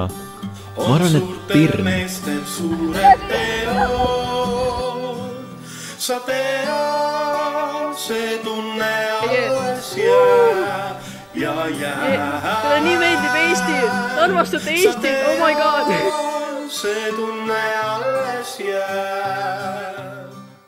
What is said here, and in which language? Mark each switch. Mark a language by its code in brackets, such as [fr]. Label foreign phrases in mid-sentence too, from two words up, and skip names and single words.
[et] Ma arvan, et pirn. Sa tead, see tunne alles jääb ja jääb. Mulle nii meeldib Eesti. Armastate Eesti. [en] Oh my god. [et] See tunne alles jääb.